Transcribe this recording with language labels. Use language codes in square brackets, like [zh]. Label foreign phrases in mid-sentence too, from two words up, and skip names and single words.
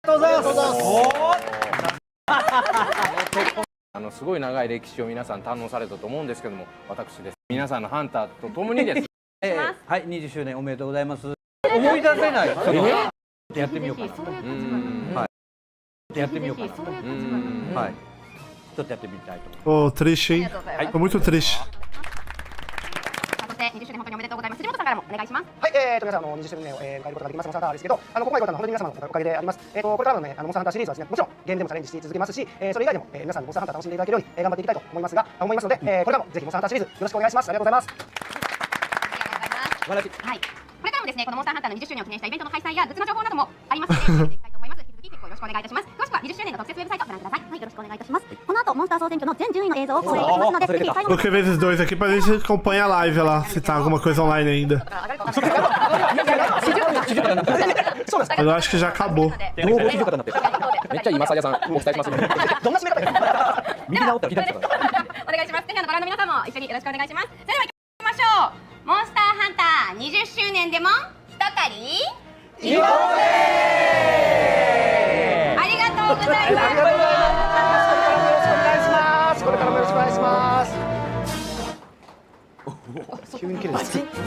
[ja] すごい長い歴史を皆さん堪能されたと思うんですけども、私です。皆さんのハンターと共にです。はい、20周年おめでとうございます。思い出せない。やってみようかな。はい。やってみようかな。はい。ちょっとやってみたいと。 [pt] Oh, triste, hein? Tô muito triste. [ja] 20 周年本当におめでとうございます。藤本さんからもお願いします。はい、皆さん20周年を迎えることができますモンスターハンターですけど、ここまで来たのは本当に皆様のおかげであります。これからのね、モンスターハンターシリーズはですね、もちろんゲームでもチャレンジし続けますし、それ以外でも皆さんにモンスターハンター楽しんでいただけるように頑張っていきたいと思いますので、これからもぜひモンスターハンターシリーズよろしくお願いします。ありがとうございます。はい。これからもですね、このモンスターハンターの20周年を記念したイベントの開催やグッズの情報などもありますので、やっていきたいと思います。引き続きチェックをよろしくお願いいたします。詳しくは20周年の特設ウェブサイトをご覧ください。はい、よろしくお願いいたします。この後モンスター総選挙の全順位の映像を公開いたしますので、ぜひ最後 [pt] Vou escrever esses dois aqui pra gente acompanhar a live lá, se tá alguma coisa online ainda. Eu acho que já acabou. [ja] めっちゃ今さやさんお伝えします。どんな締め方右直ったら左だから。お願いします。ぜひご覧の皆さんも一緒によろしくお願いします。それでは行きましょう。モンスターハンター20周年でも一狩り。行こうぜ。ありがとうございます。これからもよろしくお願いします。急に綺麗です。